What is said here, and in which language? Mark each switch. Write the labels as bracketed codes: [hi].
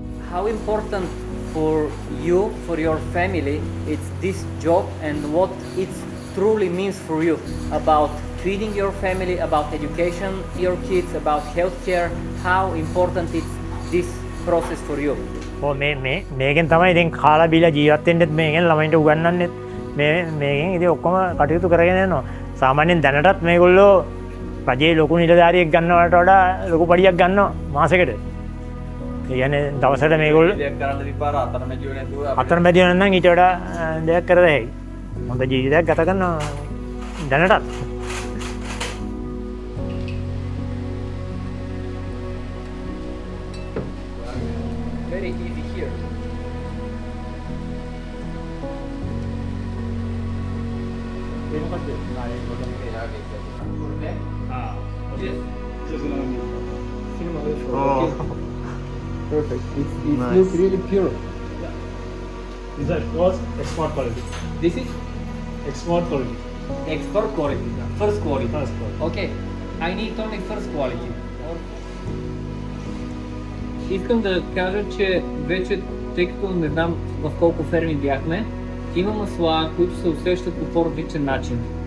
[en] How important for you, for your family, it's this job and what it truly means for you about feeding your family, about education, your kids, about healthcare, how important is this process for you? [si] මේකෙන් තමයි ඉතින් කාලා බීලා ජීවත් වෙන්නෙත් මේකෙන් ළමයින්ට උගන්වන්නෙත් මේකෙන් ඉතින් ඔක්කොම කටයුතු කරගෙන යනවා. සාමාන්‍යයෙන් දැනටත් මේගොල්ලෝ රජයේ ලොකු නිලධාරියෙක් ගන්නවට වඩා ලොකු පඩියක් ගන්නවා මාසෙකට. ඒ කියන්නේ දවසට මේගොල්ලෝ දෙයක් කරන්න තිබ්බාර අතරමැදියෝ නැතුව අතරමැදියෝ නම් ඊට වඩා දෙයක් කර දෙයි. හොඳ ජීවිතයක් ගත කරනවා දැනටත්. [en] Very easy here. Perfect. It looks really pure. These are first export quality. This is Export quality. expert quality. First quality. First quality. Okay. I need only first quality. [bg] Искам да кажа, че вече, тъй като не знам в колко ферми бяхме, има масла, които се усещат по по-различен начин.